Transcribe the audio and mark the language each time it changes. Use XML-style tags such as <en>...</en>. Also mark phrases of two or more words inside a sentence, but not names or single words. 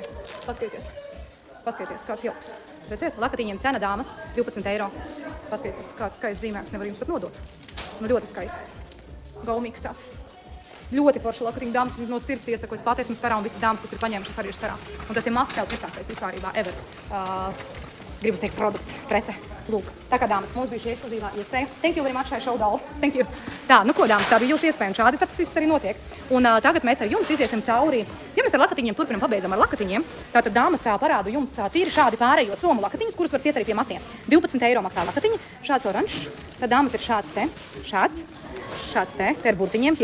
<lv>Paskatieties. Paskatieties, kāds jauks. Redziet, lakatiņiem cena dāmas 12 eiro. Paskatieties, kāds skaists zīmēks, nevar jums pat nodot. Nu, ļoti skaists. Gaumīgs tāds. Ļoti forši lakatiņu dāmas, no sirds iesaku, es pati esmu starā un visas dāmas, kas ir paņēmušas arī ir starā. Un tas ir must-have pirktākais vispārībā ever. Gribas teikt produkts, prece. Lūk, tā kā dāmas, mums bija šī ekskluzīvā iespēja.</lv> <en>Thank you very much, I showed all. Thank you.</en> <lv>Tā, nu ko, dāmas, tā bija jūsu iespēja un šādi tad tas viss arī notiek. Un tagad mēs ar jums iziesim cauri. Ja mēs ar lakatiņiem turpinam, pabeidzam ar lakatiņiem, tātad dāmas parādu jums tīri šādi pārējot somu lakatiņus, kurus var siet arī pie matiem. 12 eiro maksā lakatiņi, šāds oranžs. Tad dāmas ir šāds te, šāds te ir burtiņiem.</lv>